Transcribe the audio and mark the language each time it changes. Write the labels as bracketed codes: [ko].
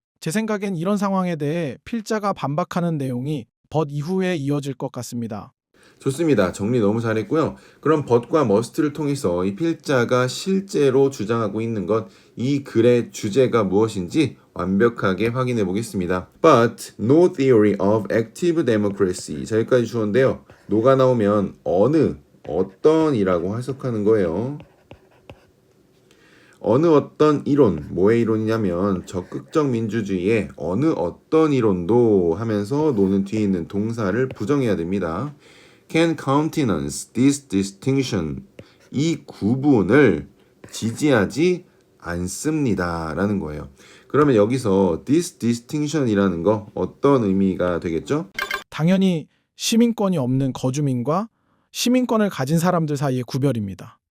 [ko] 제 생각엔 이런 상황에 대해 필자가 반박하는 내용이 but 이후에 이어질 것 같습니다. 좋습니다. 정리 너무 잘했고요. 그럼 but과 must를 통해서 이 필자가 실제로 주장하고 있는 것, 이 글의 주제가 무엇인지 완벽하게 확인해 보겠습니다. [en] But no theory of active democracy. [ko] 자, 여기까지 주어인데요. no가 나오면 어떤이라고 해석하는 거예요. 어느 어떤 이론, 뭐의 이론이냐면 적극적 민주주의의 어느 어떤 이론도 하면서 노는 뒤에 있는 동사를 부정해야 됩니다. [en] Can countenance this distinction. [ko] 이 구분을 지지하지 않습니다. 라는 거예요. 그러면 여기서 [en] this distinction [ko] 이라는 거 어떤 의미가 되겠죠? 당연히 시민권이 없는 거주민과 시민권을 가진 사람들 사이의 구별입니다.